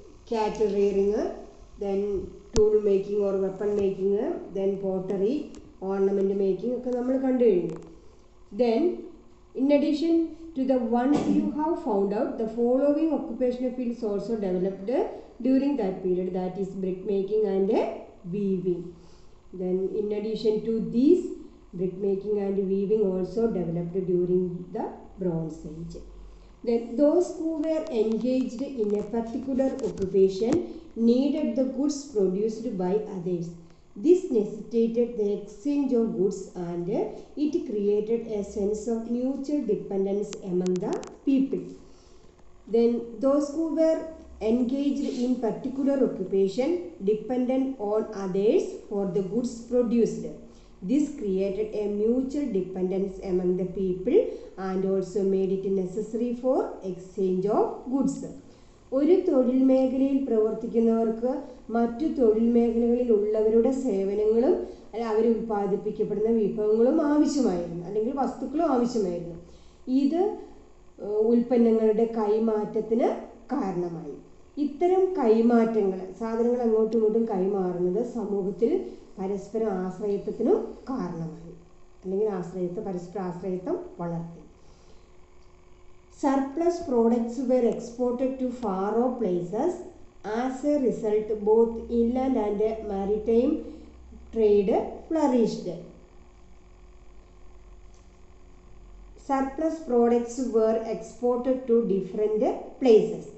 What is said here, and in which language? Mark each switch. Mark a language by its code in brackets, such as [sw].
[en] cattle rearing, then tool making or weapon making, then pottery, ornament making [ml] ഒക്കെ നമ്മൾ കണ്ടു കഴിഞ്ഞു. [en] Then in addition to the ones you have found out, the following occupational fields also developed during that period, that is brick making and weaving. Then in addition to these, brick making and weaving also developed during the Bronze Age. Then those who were engaged in a particular occupation needed the goods produced by others. This necessitated the exchange of goods and it created a sense of mutual dependence among the people. Then those who were engaged in particular occupation depended on others for the goods produced. This created a mutual dependence among the people and also made it necessary for exchange of goods. [ml] ഒരു തൊഴിൽ മേഖലയിൽ പ്രവർത്തിക്കുന്നവർക്ക് മറ്റു തൊഴിൽ മേഖലകളിൽ ഉള്ളവരുടെ സേവനങ്ങളും അവർ ഉൽപ്പാദിപ്പിക്കപ്പെടുന്ന വിഭവങ്ങളും ആവശ്യമായിരുന്നു, അല്ലെങ്കിൽ വസ്തുക്കളും ആവശ്യമായിരുന്നു. ഇത് ഉൽപ്പന്നങ്ങളുടെ കൈമാറ്റത്തിന് കാരണമായി. ഇത്തരം കൈമാറ്റങ്ങൾ, സാധനങ്ങൾ അങ്ങോട്ടും ഇങ്ങോട്ടും കൈമാറുന്നത് സമൂഹത്തിൽ പരസ്പര ആശ്രയത്വത്തിനും കാരണമായി, അല്ലെങ്കിൽ പരസ്പര ആശ്രയത്വം വളർത്തി. [en] Surplus products were exported to far off places. As a result, both inland and maritime trade flourished. Surplus products were exported to different places.